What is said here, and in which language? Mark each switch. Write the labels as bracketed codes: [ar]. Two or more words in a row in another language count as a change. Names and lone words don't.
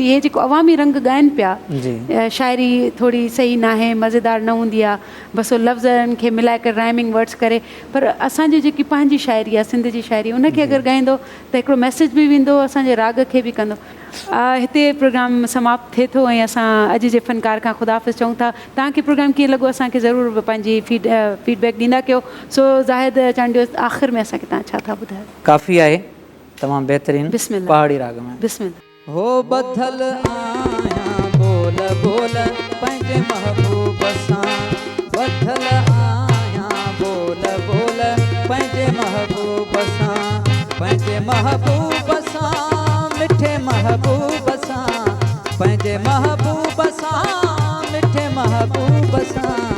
[sd] इहे जेको अवामी रंग ॻाइनि पिया शाइरी थोरी सही न आहे मज़ेदार न हूंदी आहे बसि लफ़्ज़नि खे मिलाए करे [en] rhyming words [sd] करे पर असांजी जेकी पंहिंजी शाइरी आहे सिंध जी शाइरी उनखे अगरि ॻाईंदो त हिकिड़ो मैसेज बि वेंदो असांजे राग खे बि कंदो। हिते प्रोग्राम समाप्त थिए थो ऐं असां अॼु जे फ़नकार खां ख़ुदाफ़िज़ चऊं था। तव्हांखे प्रोग्राम कीअं लॻो असांखे ज़रूरु पंहिंजी फीडबैक ॾींदा कयो। सो ज़ाहिद चांडियो आख़िर में असांखे तव्हां छा था ॿुधायो? काफ़ी आहे तमामु बहितरीनु बिस्मिल्लाह पहाड़ी राग में। बिस्मिल्लाह। हो बथल आया बोल बोल पंहिंजे महबूब सां बथल आया बोल बोल पंहिंजे महबूब सां पंहिंजे महबूब सां मिठे महबूब सां पंहिंजे महबूब सां मिठे महबूब सां